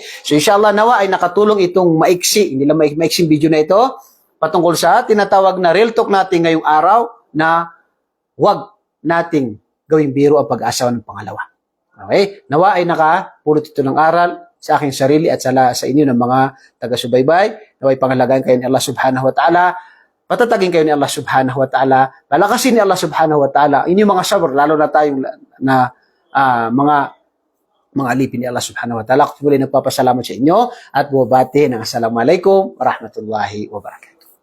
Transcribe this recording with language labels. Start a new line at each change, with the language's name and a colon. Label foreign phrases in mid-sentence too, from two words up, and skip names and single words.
Filipino: So inshallah nawa ay nakatulong itong hindi lang maiksing video na ito patungkol sa tinatawag na
English: real talk
Filipino: natin ngayong araw na wag nating gawing biro ang pag-asawa ng pangalawa. Okay? Nawa ay nakapulot ito ng aral sa aking sarili at sa inyo ng mga taga-subaybay. Nawa ay pangalagaan kayo ni Allah
Arabic: سبحانه وتعالى.
Filipino: Patatagin kayo ni Allah
Arabic: سبحانه وتعالى.
Filipino: Palakasin ni Allah
Arabic: سبحانه وتعالى.
Filipino: Inyong mga sabr, lalo na tayong mga alipin ni Allah
Arabic: سبحانه وتعالى.
Filipino: Ako muli nagpapasalamat sa inyo at bubati ng
Arabic: السلام عليكم ورحمة الله وبركاته.